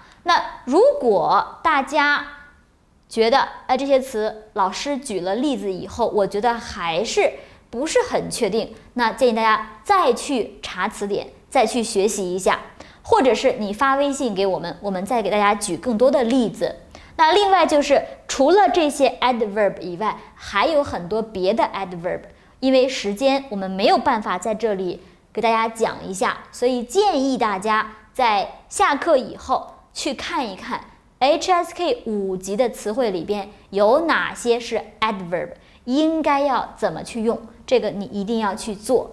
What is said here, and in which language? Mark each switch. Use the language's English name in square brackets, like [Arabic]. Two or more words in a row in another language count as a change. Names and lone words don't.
[Chinese] 那如果大家覺得這些詞老師舉了例子以後，我覺得還是不是很確定，那建議大家再去查詞典，再去學習一下，或者是你發微信給我們，我們再給大家舉更多的例子。那另外就是除了這些 adverb 以外，還有很多別的 adverb，因為時間我們沒有辦法在這裡給大家講一下，所以建議大家在下課以後去看一看 HSK 5級的詞彙裡邊有哪些是 adverb， 應該要怎麼去用，這個你一定要去做。